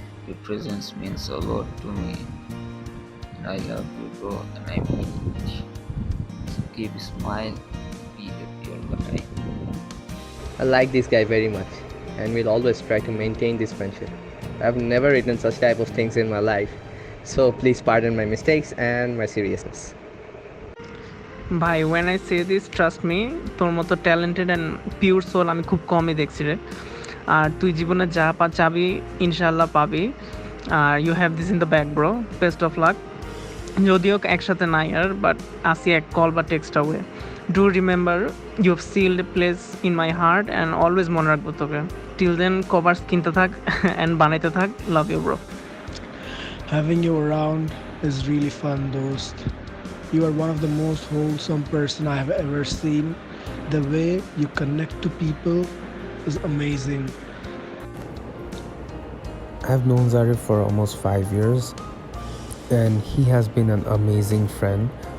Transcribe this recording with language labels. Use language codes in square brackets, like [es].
[en] Your presence means a lot to me, and I love you bro, and I mean it. So keep a smile, be happy all the time. I like this guy very much and will always try to maintain this friendship. I've never written such type of things in my life, so please pardon my mistakes and my seriousness. [bn] ভাই [en] when I say this, trust me, [bn] তোর মতো [en] talented and pure soul [bn] আমি খুব কমই দেখছি রে। আর তুই জীবনে যা চাবি ইনশাল্লাহ পাবি। [en] আর you have this in the back bro, best of luck. [bn] যদিও একসাথে নাই আর, বাট আসি এক কল বা [en] Text away. Do remember you have sealed a place in my heart and always [bn] মনে রাখবো তোকে। [en] till then covers [bn] কিনতে থাক অ্যান্ড বানাইতে থাক। [en] Love you bro. Having you around is really fun, dost. You are one of the most wholesome person I have ever seen. The way you connect to people is amazing. I've known Zarif for almost 5 years, and he has been an amazing friend.